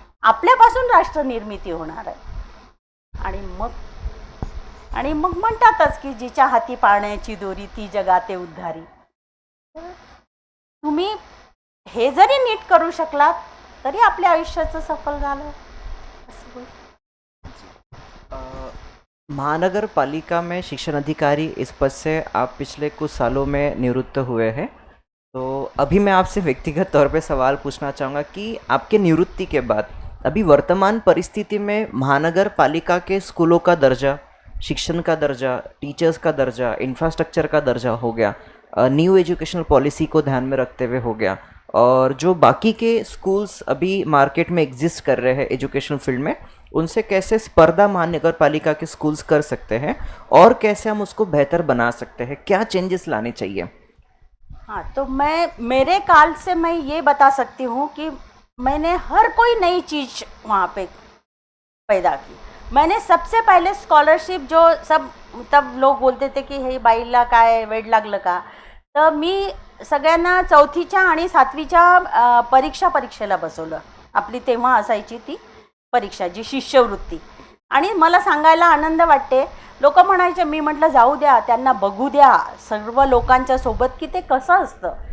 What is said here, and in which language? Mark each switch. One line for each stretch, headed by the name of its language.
Marathi: आपल्यापासून राष्ट्र निर्मिती होणार आहे. आणि मग म्हणतातच की जिच्या हाती पाळण्याची दोरी ती जगाते उद्धारी. तुम्ही हे जरी नीट करू शकलात तरी आपल्या आयुष्याचं सफल झालं असं होईल.
Hindi: महानगर पालिका में शिक्षण अधिकारी इस पद से आप पिछले कुछ सालों में निवृत्त हुए हैं। तो अभी मैं आपसे व्यक्तिगत तौर पे सवाल पूछना चाहूँगा कि आपके निवृत्ति के बाद अभी वर्तमान परिस्थिति में महानगर पालिका के स्कूलों का दर्जा, शिक्षण का दर्जा, टीचर्स का दर्जा, इंफ्रास्ट्रक्चर का दर्जा हो गया, न्यू एजुकेशनल पॉलिसी को ध्यान में रखते हुए हो गया, और जो बाकी के स्कूल्स अभी मार्केट में एग्जिस्ट कर रहे हैं एजुकेशन फील्ड में, उनसे कैसे स्पर्धा महानगर पालिका के स्कूल्स कर सकते हैं और कैसे हम उसको बेहतर बना सकते हैं, क्या चेंजेस लाने चाहिए? हाँ, तो मैं मेरे काल से मैं ये बता सकती हूँ कि मैंने हर कोई नई चीज़ वहाँ पे पैदा की. मैंने सबसे पहले स्कॉलरशिप जो सब तब
Marathi: लोक बोलते थे की हे बाईला काय वेड लागलं का, तर मी सगळ्यांना 4थीच्या आणि 7वीच्या परीक्षेला बसवलं. आपली तेव्हा असायची ती परीक्षा जी शिष्यवृत्ती. आणि मला सांगायला आनंद वाटते, लोक म्हणायचे, मी म्हटलं जाऊ द्या, त्यांना बघू द्या सर्व लोकांच्या सोबत की ते कसं असतं.